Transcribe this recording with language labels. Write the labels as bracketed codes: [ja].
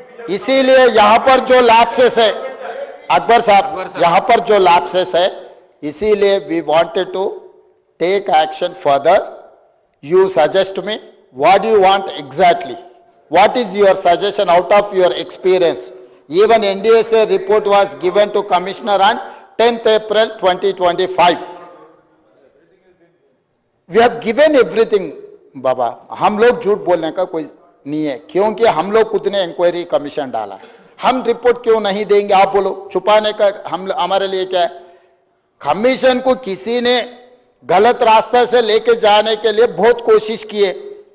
[hi] इसीलिए यहां पर जो लैप्सेस है अकबर साहब, यहां पर जो लैप्सेस है, इसीलिए [en] We wanted to take action further. You suggest me what do you want exactly? What is your suggestion out of your experience? Even NDSA report was given to Commissioner on 10th April 2025. We have given everything, बाबा। [hi] हम लोग झूठ बोलने का कोई नहीं है, क्योंकि हम लोग खुद ने इंक्वायरी कमीशन डाला। हम रिपोर्ट क्यों नहीं देंगे? आप बोलो, छुपाने का हमारे लिए क्या है? कमीशन को किसी ने गलत रास्ते से लेके जाने के लिए बहुत कोशिश किए।